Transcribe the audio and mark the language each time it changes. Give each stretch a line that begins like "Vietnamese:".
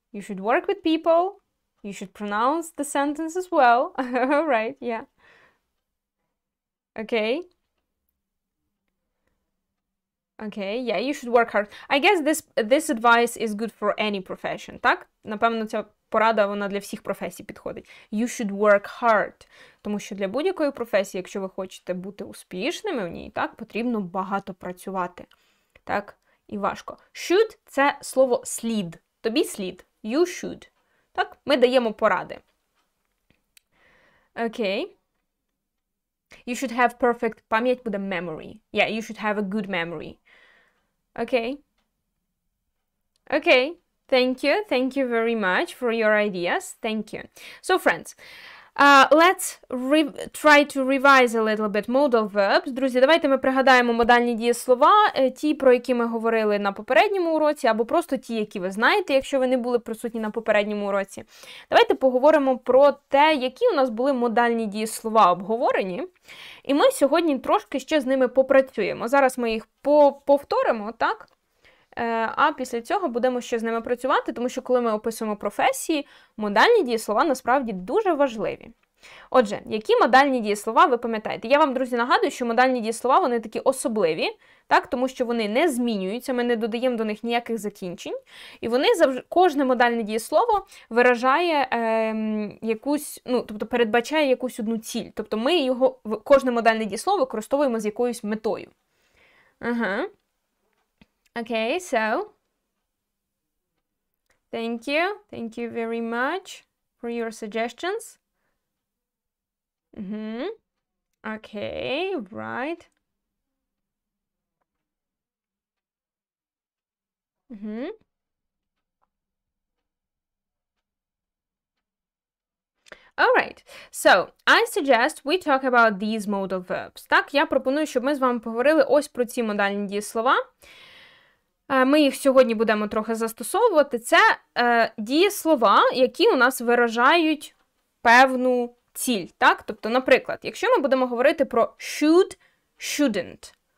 English: You should work with people. You should pronounce the sentences well. All right, yeah. Okay. Okay, yeah, you should work hard. I guess this advice is good for any profession, так?
Ukrainian: Напевно, ця порада, вона для всіх професій підходить.
English: You should work hard.
Ukrainian: Тому що для будь-якої професії, якщо ви хочете бути успішними в ній, так, потрібно багато працювати. Так, і важко. Should – це слово слід. Тобі слід.
English: You should.
Ukrainian: Так, ми даємо поради. Okay.
English: You should have perfect,
Ukrainian: пам'ять буде
English: memory. Yeah, you should have a good memory. Okay. Okay. Thank you. Thank you very much for your ideas. Thank you. So, friends, let's try to revise a little bit modal verbs.
Ukrainian: Друзі, давайте ми пригадаємо модальні дієслова, ті, про які ми говорили на попередньому уроці, або просто ті, які ви знаєте, якщо ви не були присутні на попередньому уроці. Давайте поговоримо про те, які у нас були модальні дієслова обговорені. І ми сьогодні трошки ще з ними попрацюємо. Зараз ми їх повторимо, так? а після цього будемо ще з ними працювати, тому що коли ми описуємо професії, модальні дієслова насправді дуже важливі. Отже, які модальні дієслова ви пам'ятаєте? Я вам, друзі, нагадую, що модальні дієслова, вони такі особливі, так, тому що вони не змінюються, ми не додаємо до них ніяких закінчень, і вони завжди, кожне модальне дієслово виражає якусь, тобто передбачає якусь одну ціль. Тобто ми його, кожне модальне дієслово використовуємо з якоюсь метою. Ага.
English: Okay, so, thank you very much for your suggestions. Okay, right. Alright, so I suggest we talk about these modal verbs.
Ukrainian: Так, я пропоную, щоб ми з вами поговорили ось про ці модальні дієслова. Ми їх сьогодні будемо трохи застосовувати. Це дієслова, які у нас виражають певну ціль. Так? Тобто, наприклад, якщо ми будемо говорити про should, shouldn't.